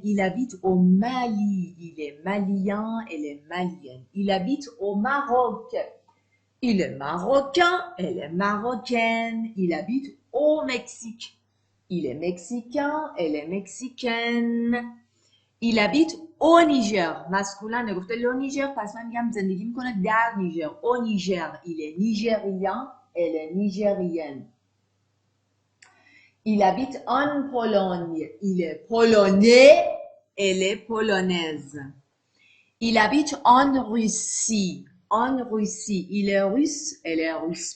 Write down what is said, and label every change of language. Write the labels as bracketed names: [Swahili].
[French] Il habite au Mali, il est malien, elle est malienne. Il habite au Maroc, il est marocain, elle est marocaine. Il habite au Mexique, il est mexicain, elle est mexicaine. Il habite au Niger, masculin [Persian] نگفته لو نیجر پس من میگم زندگی میکنه در نیجر. [French] au Niger, il est nigérien, elle est nigérienne. Il habite en Pologne. Il est polonais, elle est polonaise. Il habite en Russie. En Russie, il est russe, elle est russe.